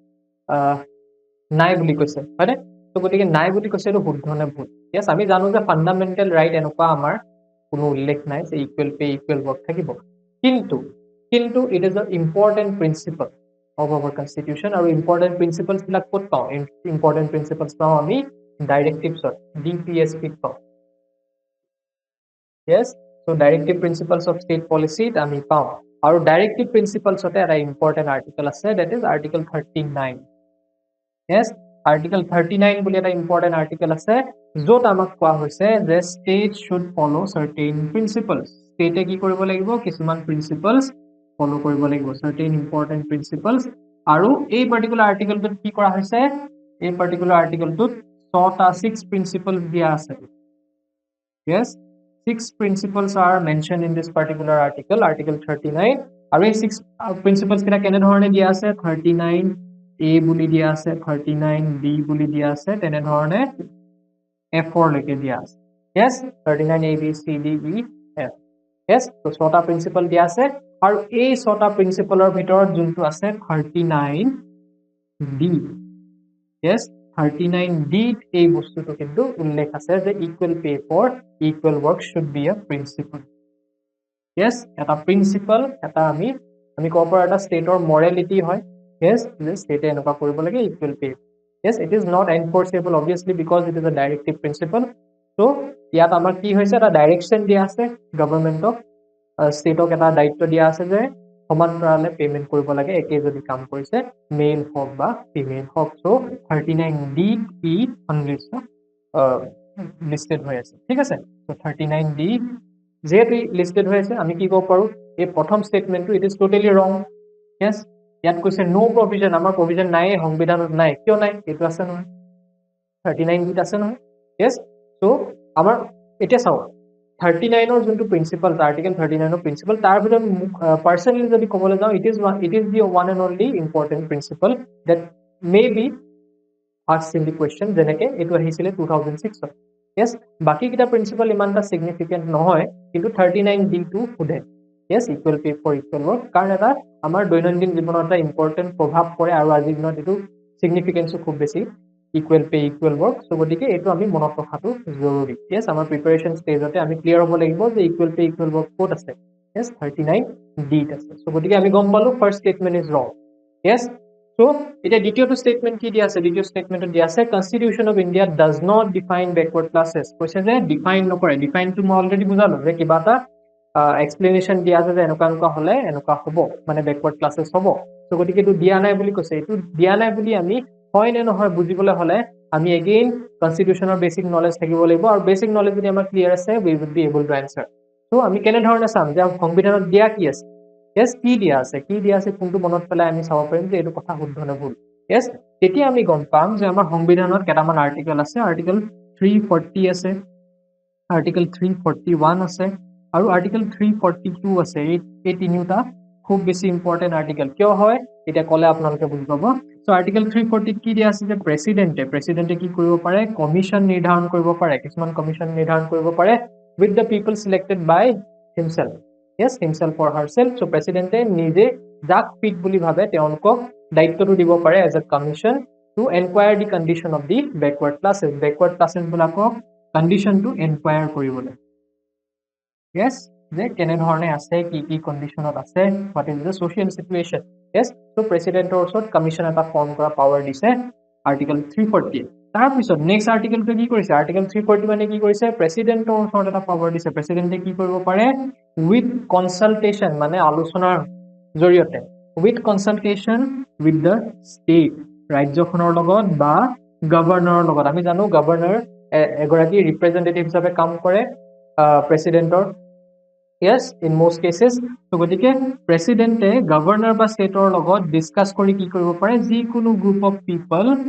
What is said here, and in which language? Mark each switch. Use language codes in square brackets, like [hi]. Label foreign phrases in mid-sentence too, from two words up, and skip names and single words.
[as] নাই বুলি কৈছে হয়নে তো গতিকে নাই বুলি কৈছে এটো শুদ্ধ নে ভুল yes আমি জানো যে [en] fundamental right [as] এনেকুৱা আমাৰ কোনো উল্লেখ নাই যে [en] equal pay equal work [as] থাকিব কিন্তু [en] it is an important principle of our constitution [as] আৰু [en] important principles [as] বিলাক ক'ত পাওঁ [en] important principles [as] পাওঁ আমি [en] directives DPSP [as] পাওঁ [en] yes so directive principles of state policy [as] আমি পাওঁ আৰু [en] directive principles [as] ওতে এটা [en] important article আছে that is article 39 yes article 39 [as] বুলি এটা [en] important article [as] আছে য'ত আমাক কোৱা হৈছে যে [en] state should follow certain principles [as] state কি কৰিব লাগিব কিছুমান [en] principles follow [as] কৰিব লাগিব [en] certain important principles [as] আৰু এই [en] particular article [as] টোত কি কৰা হৈছে এই [en] particular article [as] টোত 6 principles দিয়া আছে [en] yes 6 principles are mentioned in this particular article article 39 [as] আৰু এই 6 principles কিটা কেনে ধৰণে দিয়া আছে 39 a বুলি দিয়া আছে 39 b বুলি দিয়া আছে তেনে ধৰণে f4 লৈকে দিয়া আছে yes 39 a b c d e f yes তো 6টা প্ৰিন্সিপাল দিয়া আছে আৰু এই 6টা প্ৰিন্সিপালৰ ভিতৰত যোনটো আছে 39 d [en] yes 39 d [as] এই বস্তুটো কিন্তু উল্লেখ আছে যে [en] equal pay for equal work should be a principle yes এটা [as] প্ৰিন্সিপাল এটা আমি ক'ব পাৰো এটা ষ্টেটৰ মৰেলিটি হয় yes যে ষ্টেটে এনেকুৱা কৰিব লাগে [en] equal pay yes it is not enforceable obviously because it is a directive principle so [as] ইয়াত আমাৰ কি হৈছে এটা ডাইৰেকশন দিয়া আছে গভৰ্ণমেন্টক ষ্টেটক এটা দায়িত্ব দিয়া আছে যে সমান্তৰালে পেমেন্ট কৰিব লাগে একে যদি কাম কৰিছে মেল হক বা ফিমেল হক সো 39 ডি ই অনলিষ্ট লিস্টেড হৈ আছে ঠিক আছে সো 39 ডি যেহেতু লিস্টেড হৈ আছে আমি কি ক'ব পাৰো এই প্ৰথম স্টেটমেন্টটো [en] it is totally wrong [as] yes ইয়াত কৈছে [en] no provision [as] আমাৰ প্ৰভিজন নাই সংবিধানত নাই কিয় নাই এটো আছে নহয় 39 ডিত আছে নহয় yes সো আমাৰ এটা চাও 39 or যোনটো [en] principle article [as] 39 of প্ৰিন্সিপাল তাৰ ভিতৰত পাৰ্সোনালি যদি ক'বলৈ যাওঁ [en] it is the one and only important principle that may be asked in the question [as] যেনেকে এটো আহিছিলে 2006 yes বাকি কিটা প্ৰিন্সিপাল ইমানটা সিগনিফিকেন্ট নহয় কিন্তু 39 d টো খুদে [en] yes equal pay for equal work [as] কাৰণ এটা আমাৰ দৈনন্দিন জীৱনত এটা ইম্পৰ্টেন্ট প্ৰভাৱ পৰে আৰু আজিৰ দিনত এটো সিগনিফিকেন্সও খুব বেছি [en] equal pay equal work so [as] গতিকে এটো আমি মনত ৰখাটো জৰুৰী yes আমাৰ [en] preparation stage [as] আমি ক্লিয়াৰ হ'ব লাগিব যে [en] equal pay equal work [as] ক'ত আছে yes 39 d আছে so গতিকে আমি গম পালো [en] first statement is wrong yes so [as] এটা দ্বিতীয়টো স্টেটমেন্ট কি দিয়া আছে দ্বিতীয় স্টেটমেন্টত দিয়া আছে [en] Constitution of India does not define backward classes [as] কৈছে যে ডিফাইন নকৰে ডিফাইন টু মই অলৰেডি বুজালো যে কিবা এটা এক্সপ্লেনেশন দিয়া আছে যে এনেকুৱা হলে এনেকুৱা হ'ব মানে [en] backward classes [as] হ'ব so গতিকে এটো দিয়া নাই বুলি কৈছে এটো দিয়া নাই বুলি আমি হয় নে নহয় বুজিবলৈ হলে আমি এগেইন কনস্টিটিউশনৰ [en] basic knowledge [as] থাকিব লাগিব আৰু [en] basic knowledge [as] যদি আমাৰ ক্লিয়াৰ আছে [en] we will be able to answer so [as] আমি কেনে ধৰণে চাম যে সংবিধানত দিয়া কি আছে yes কি দিয়া আছে কোনটো মনত পেলাই আমি চাব পাৰিম যে এটো কথা শুদ্ধ নে ভুল yes তেতিয়া আমি গম পাম যে আমাৰ সংবিধানত কেটামান আৰ্টিকেল আছে আৰ্টিকেল 340 আছে আৰ্টিকেল 341 আছে আৰু আৰ্টিকেল 342 আছে এই তিনিটা খুব বেছি [en] important article [as] কিয় হয় এটা কলে আপোনালোকে বুজি পাব সো আৰ্টিকেল 340 কি দিয়া আছে যে প্ৰেসিডেন্টে কি কৰিব পাৰে কমিশন নিৰ্ধাৰণ কৰিব পাৰে কিছুমান কমিশন নিৰ্ধাৰণ কৰিব পাৰে [en] with the people selected by himself yes himself or herself so [as] presidente নিজে যাক ফিট বুলি ভাবে তেওঁলোকক দায়িত্বটো দিব পাৰে [en] as a commission to inquire the condition of the backward classes [as] বিলাকক [en] condition to inquire [as] কৰিবলৈ yes যে কেনে ধৰণে আছে কি কন্ডিশনত আছে [en] what is the social situation yes so [as] presidenter ওচৰত কমিশন এটা ফৰ্ম কৰা পাৱাৰ দিছে আৰ্টিকেল 340 তাৰ পিছত নেক্সট আৰ্টিকেলটো কি কৰিছে আৰ্টিকেল 340 মানে কি কৰিছে প্ৰেসিডেন্টৰ ওচৰত এটা পাৱাৰ দিছে প্ৰেসিডেন্টে কি কৰিব পাৰে [en] with consultation [as] মানে আলোচনাৰ জৰিয়তে [en] with consultation with the state [as] ৰাজ্যখনৰ লগত বা গভৰ্ণৰৰ লগত আমি জানো গভৰ্ণৰ এগৰাকী ৰিপ্ৰেজেন্টেটিভ হিচাপে কাম কৰে প্ৰেসিডেন্টৰ [en] yes in most cases so [as] গটিকে প্ৰেসিডেন্টে গভৰ্ণৰ বা ষ্টেটৰ লগত ডিসকাস কৰি কি কৰিব পাৰে যি কোনো [en] group of people